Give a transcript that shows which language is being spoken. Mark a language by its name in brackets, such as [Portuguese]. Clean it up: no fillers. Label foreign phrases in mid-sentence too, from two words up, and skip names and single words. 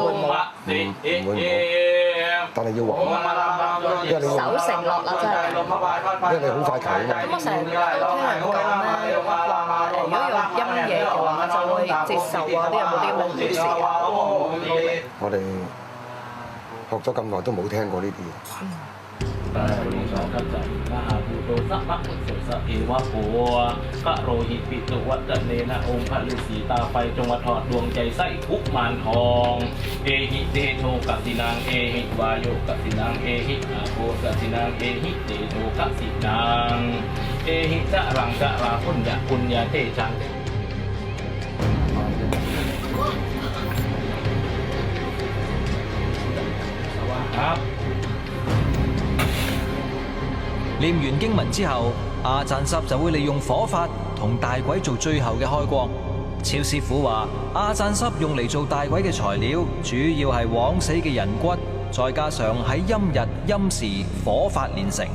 [Cantonese] 唔會，但係要還，因為你守承諾啦，真係。因為你好快求啊嘛。咁我成日都聽人講咧，話如果用陰嘢嘅話，就會接受啊，啲有冇啲咁嘅故事啊？我哋學咗咁耐都冇聽過呢啲嘢。 [Pali] ตาโรสาคัจจานะหาภูโตสัพพะอุสสะเอวะโภพระโรหิตปิตุวัตเนนะ [Thai] องค์พระฤาษีตาไฟจงมาถอดดวงใจไส้ทุกมารทอง [Pali] เอหิเตโชกัสสินังเอหิวายโยกัสสินังเอหิอาโภกัสสินังเอหิเตโชกัสสินังเอหิจะรังจะราพุญญะปุญญาเทชังครับ [Cantonese] 念完經文之後，阿贊濕就會利用火法同大鬼做最後嘅開光。超師傅話：阿贊濕用嚟做大鬼嘅材料，主要係枉死嘅人骨，再加上喺陰日陰時火法煉成。